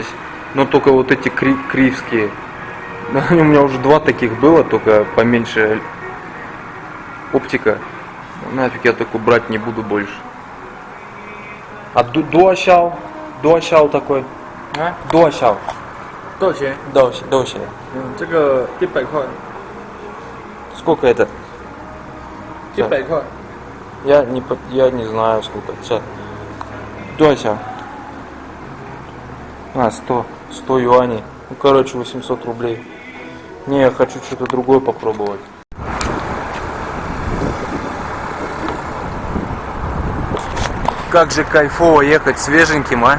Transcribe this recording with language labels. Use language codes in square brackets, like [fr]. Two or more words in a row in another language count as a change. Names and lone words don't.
[ru] Но только вот эти кривские. У меня уже два таких было, только поменьше оптика. Нафиг я такой брать не буду больше. А дуашал такой. А? Дуашал. [zh] 多少钱？ [ru] Доуся. [zh] 这个100块， [ru] Сколько это? [zh] 100块。 [ru] Я не знаю сколько. Сейчас. Дуася. А, 100 юаней. Ну, короче, 800 рублей. Не, я хочу что-то другое попробовать. Как же кайфово ехать свеженьким, а?